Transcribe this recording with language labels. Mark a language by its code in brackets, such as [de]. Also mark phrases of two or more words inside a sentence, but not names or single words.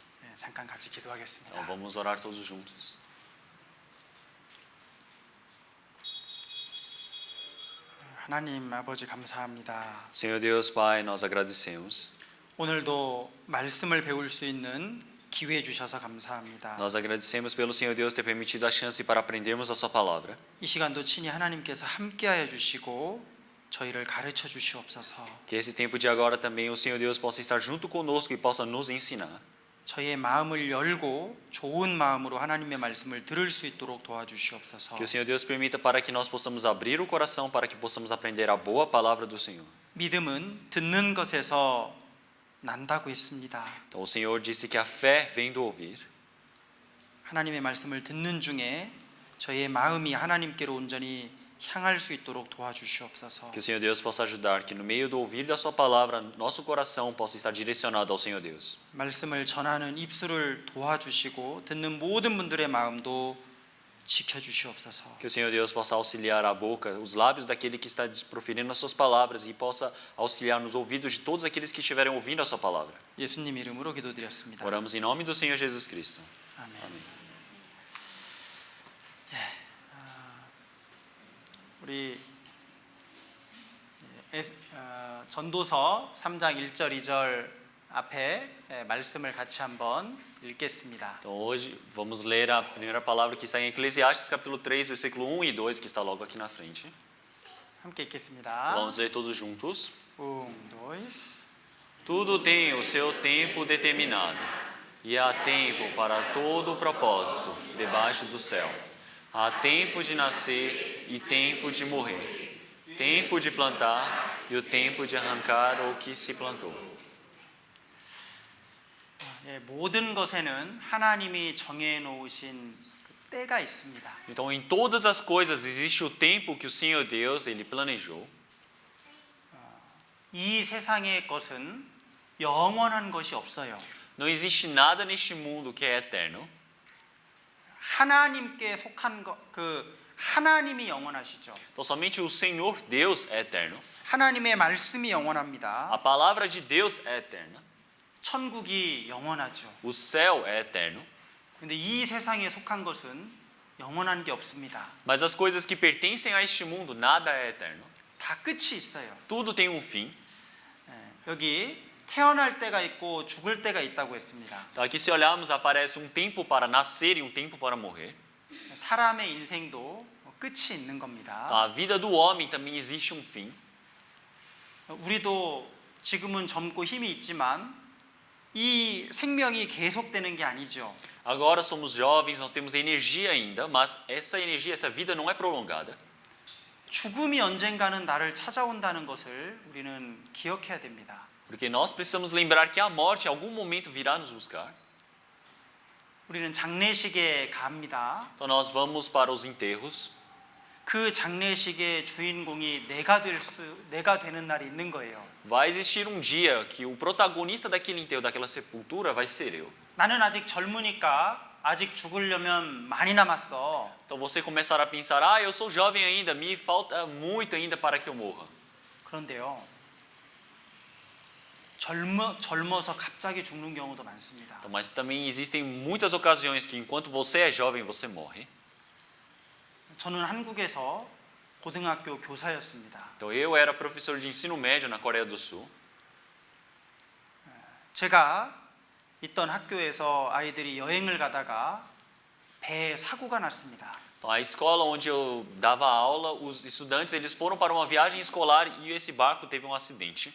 [ko] 잠깐 같이 기도하겠습니다. [pt] Então vamos orar todos juntos. [ko] 하나님 아버지 감사합니다. [pt] Senhor Deus, Pai, nós agradecemos. [ko] 오늘도 말씀을 배울 수 있는 기회 주셔서 감사합니다. [pt] Nós agradecemos pelo Senhor Deus ter permitido a chance para aprendermos a sua palavra. [ko] 이 시간도 친히 하나님께서 함께하여 주시고 저희를 가르쳐 주시옵소서. [pt] Que esse tempo de agora também o Senhor Deus possa estar junto conosco e possa nos ensinar. [ko] 저희의 마음을 열고 좋은 마음으로 하나님의 말씀을 들을 수 있도록 도와주시옵소서. [pt] Que o Senhor Deus permita para que nós possamos abrir o coração para que possamos aprender a boa palavra do Senhor. [ko] 믿음은 듣는 것에서 난다고 했습니다. [pt] Então o Senhor disse que a fé vem do ouvir. [ko] 하나님의 말씀을 듣는 중에 저희의 마음이 하나님께로 온전히 향할 수 있도록 도와주시옵소서. [pt] Que o Senhor Deus possa ajudar, que no meio do ouvir da sua palavra, nosso coração possa estar direcionado ao Senhor Deus. [ko] 말씀을 전하는 입술을 도와주시고 듣는 모든 분들의 마음도 지켜주시옵소서. [pt] Que o Senhor Deus possa auxiliar a boca, os lábios daquele que está proferindo as suas palavras e possa auxiliar nos ouvidos de todos aqueles que estiverem ouvindo a sua palavra. [ko] 예수님 이름으로 기도드렸습니다. [pt] Oramos em nome do Senhor Jesus Cristo. [ko] 아멘. [pt] Amém. [ko] 우리 전도서 3장 1절 2절 앞에 말씀을 같이 한번 읽겠습니다. [pt] Então hoje vamos ler a primeira palavra que está em Eclesiastes capítulo 3, versículo 1 e 2, que está logo aqui na frente. [ko] 함께 읽겠습니다. [pt] Vamos ler todos juntos. 2. Tudo tem o seu tempo determinado, e há tempo para todo o propósito debaixo do céu. Há tempo de nascer e tempo de morrer, tempo de plantar e o tempo de arrancar o que se plantou. [ko] 모든 것에는 하나님이 정해 놓으신 때가 있습니다. [pt] Então, em todas as coisas existe o tempo que o Senhor Deus ele planejou. [ko] 이 세상의 것은 영원한 것이 없어요. [pt] Não existe nada neste mundo que é eterno. [ko] 하나님께 속한 하나님이 영원하시죠. [pt] Então, somente o Senhor Deus é eterno. [ko] 하나님의 말씀이 영원합니다. [pt] A palavra de Deus é eterna. [ko] 천국이 영원하죠. [pt] O céu é eterno. [ko] 근데 이 세상에 속한 것은 영원한 게 없습니다. [pt] Mas as coisas que pertencem a este mundo, nada é eterno. [ko] 다 끝이 있어요. [pt] Tudo tem um fim. [ko] 여기 태어날 때가 있고 죽을 때가 있다고 했습니다. [pt] Então, aqui se olharmos, aparece um tempo para nascer e um tempo para morrer. [ko] 사람의 인생도 끝이 있는 겁니다. [pt] Então, a vida do homem também existe um fim. [ko] 우리도 지금은 젊고 힘이 있지만 이 생명이 계속되는 게 아니죠. [pt] Agora somos jovens, nós temos energia ainda, mas essa energia, essa vida não é prolongada. [ko] 죽음이 언젠가는 나를 찾아온다는 것을 우리는 기억해야 됩니다. [pt] Porque nós precisamos lembrar que a morte em algum momento virá nos buscar. [ko] 우리는 장례식에 갑니다. [pt] Então nós vamos para os enterros. [ko] 그 장례식의 주인공이 내가 되는 날이 있는 거예요. [pt] Vai existir um dia que o protagonista daquele enterro, daquela sepultura, vai ser eu. [ko] 나는 아직 젊으니까 아직 죽으려면 많이 남았어. [pt] Então você começará a pensar, eu sou jovem ainda, me falta muito ainda para que eu morra. [ko] 그런데요, 젊어서 갑자기 죽는 경우도 많습니다. [pt] Então, mas também existem muitas ocasiões que enquanto você é jovem, você morre. [ko] 저는 한국에서 고등학교 교사였습니다. [pt] Então eu era professor de ensino médio na Coreia do Sul. [ko] 제가 있던 학교에서 아이들이 여행을 가다가 배에 사고가 났습니다. [pt] Então, a escola onde eu dava aula, os estudantes eles foram para uma viagem escolar e esse barco teve um acidente.